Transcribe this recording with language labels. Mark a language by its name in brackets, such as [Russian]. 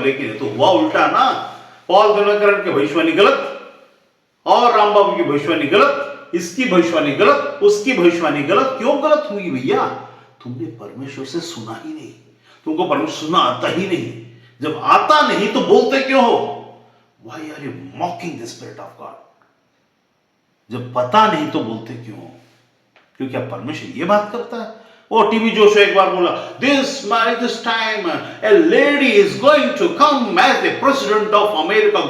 [Hindi] लेकिन तो हुआ उल्टा ना। पॉल दिनकरन की भविष्यवाणी गलत और राम बाबू की भविष्यवाणी गलत, इसकी भविष्यवाणी गलत, उसकी भविष्यवाणी गलत। क्यों गलत हुई भैया? तुमने परमेश्वर से सुना ही नहीं, तुमको परमेश्वर सुनना आता ही नहीं। जब आता नहीं तो बोलते क्यों हो? [English] Why are you mocking the Spirit of God? [Hindi] जब पता नहीं तो बोलते क्यों हो? क्योंकि अब परमेश्वर ये बात करता है। वो टीवी जोशुआ एक बार बोला [English] this time a lady is going to come as the president of America.